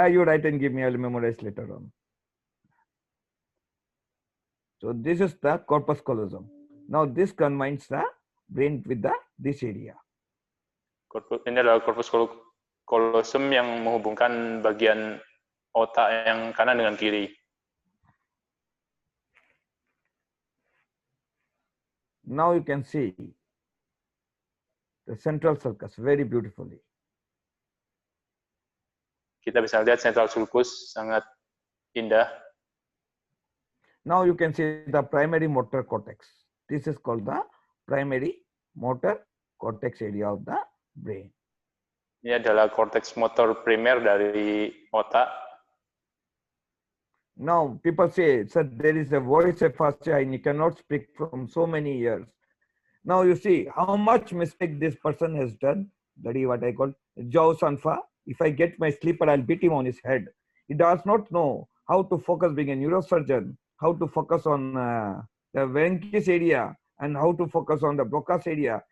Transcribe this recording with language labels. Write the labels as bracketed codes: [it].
[en] You write and give me. I will memorize later on. So this is the corpus callosum. Now this combines the brain with this area. [id] Ini adalah corpus callosum yang menghubungkan bagian otak yang kanan dengan kiri. [en] Now you can see the central sulcus very beautifully. [id] Kita bisa lihat central sulcus sangat indah. [en] Now you can see the primary motor cortex. This is called the primary motor cortex area of the brain. [id] Ini adalah korteks motor primer dari otak. [en] Now people say, sir, there is a voice aphasia and you cannot speak from so many years. Now you see how much mistake this person has done. That is what I call jaw sanfa. If I get my sleeper, I'll beat him on his head. He does not know how to focus being a neurosurgeon, how to focus on the Venkis area and how to focus on the Broca's area.